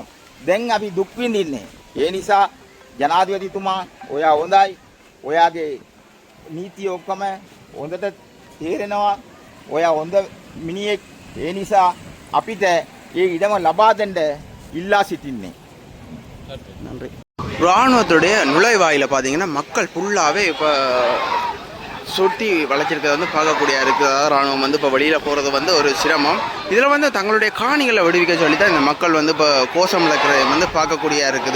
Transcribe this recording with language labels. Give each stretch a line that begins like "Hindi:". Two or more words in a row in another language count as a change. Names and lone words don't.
Sinhala: දැන් අපි දුක් විඳින්නේ. ඒ නිසා ජනාධිපතිතුමා ඔයා හොඳයි. ඔයාගේ නීතිය ඔක්කොම හොඳට තේරෙනවා. ඔයා හොඳ මිනිහෙක්. ඒ නිසා අපිට මේ ඉඩම ලබා දෙන්න ඉල්ලා සිටින්නේ.
Tamil: நன்றி. இராணுவத்துடைய நுழைவாயில் பார்த்தீங்கன்னா மக்கள் ஃபுல்லாகவே இப்போ சுற்றி வளைச்சிருக்கிறத பார்க்கக்கூடிய இருக்குது. இராணுவம் இப்போ வெளியில் போகிறது ஒரு சிரமம். இதில் தங்களுடைய காணிகளை விடுவிக்க சொல்லி தான் இந்த மக்கள் இப்போ கோஷம் இழக்கிறத பார்க்கக்கூடிய இருக்குது.